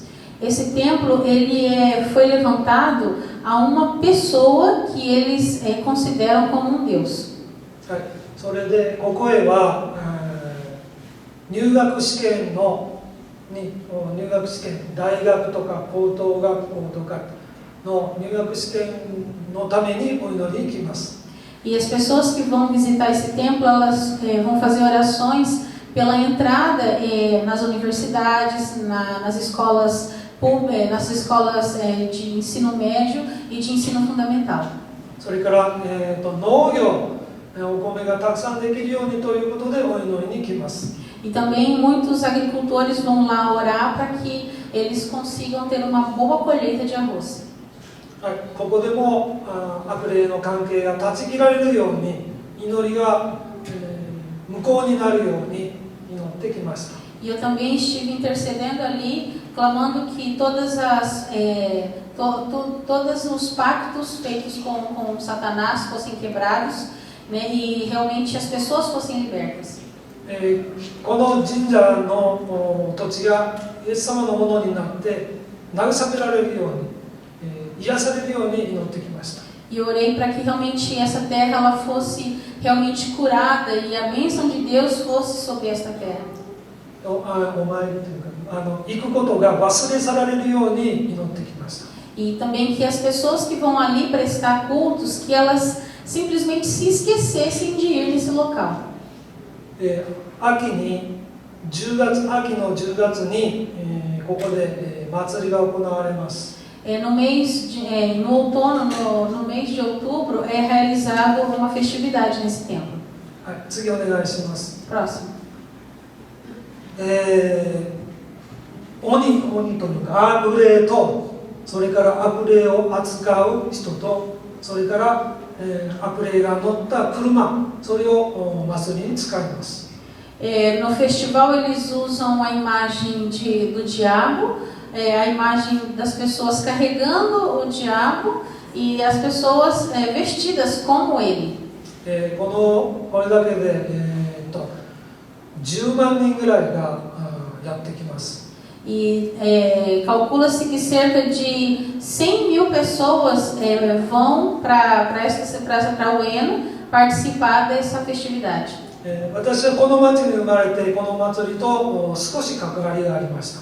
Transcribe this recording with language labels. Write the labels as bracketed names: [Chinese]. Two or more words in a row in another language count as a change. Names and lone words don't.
[Portuguese] Esse templo ele foi levantado a uma pessoa que eles consideram como um Deus. [Japanese] はい、それでここへは、入学試験大学とか高等学校とかの入学試験のためにお祈りに来ます。 [Portuguese] E as pessoas que vão visitar esse templo, elas vão fazer orações pela entrada nas universidades, nas escolas de ensino médio e de ensino fundamental. [Japanese] それから、農業、お米がたくさんできるようにということでお祈りに来ます。 [Portuguese] E também muitos agricultores vão lá orar para que eles consigam ter uma boa colheita de arroz. [Japanese] はい、ここでも悪霊の関係が断ち切られるように祈りが、無効になるように祈ってきました。 [Portuguese] E eu também estive intercedendo ali, clamando que todos os pactos feitos com Satanás fossem quebrados, né, e realmente as pessoas fossem libertas. [Japanese] この神社の土地がイエス様のものになって慰められるように、癒されるように祈ってきました。 [Portuguese] E eu orei para que realmente essa terra ela fosse realmente curada e a bênção de Deus fosse sobre esta terra. [Japanese] お参りというか、行くことが忘れ去られるように祈ってきました。 [Portuguese] E também que as pessoas que vão ali prestar cultos, que elas simplesmente se esquecessem de ir nesse local. [Japanese] 秋の10月に、ここで、祭りが行われます。 [Portuguese] No outono, no mês de outubro, é realizada uma festividade nesse templo. [Japanese] はい、次お願いします。 [Portuguese] Próximo. [Japanese] 鬼というか悪霊と、それから悪霊を扱う人と、それから、悪霊が乗った車、それを祭りに使います。 [Portuguese] No festival eles usam a imagem do diabo, a imagem das pessoas carregando o diabo e as pessoas vestidas como ele. [Japanese] これだけで、10万人ぐらいがやってきます。 [Portuguese] E calcula-se que cerca de 100.000 pessoas vão para Ueno participar dessa festividade. [Japanese] 私はこの町に生まれてこの祭りと少し関わりがありました。